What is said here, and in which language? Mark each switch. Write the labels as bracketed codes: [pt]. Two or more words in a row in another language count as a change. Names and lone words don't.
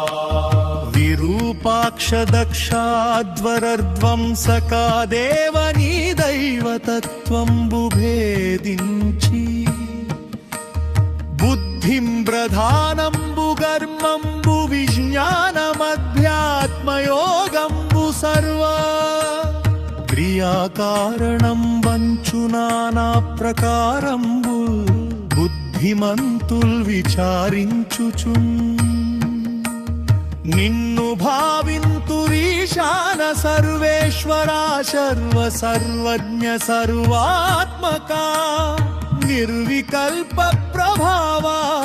[te] విరూపాక్ష దక్షాధ్వరధ్వంసకా దేవనీ దైవతత్వంబు భేదించీ బుద్ధిం ప్రధానంబు కర్మంబు విజ్ఞానమధ్యాత్మయోగంబు సర్వ క్రియాకారణం వంచు నానా ప్రకారంబు బుద్ధిమంతుల్ విచారించుచున్ నిన్ను భావింతురీశాన సర్వేశ్వరా సర్వ సర్వజ్ఞ సర్వాత్మక నిర్వికల్ప ప్రభావా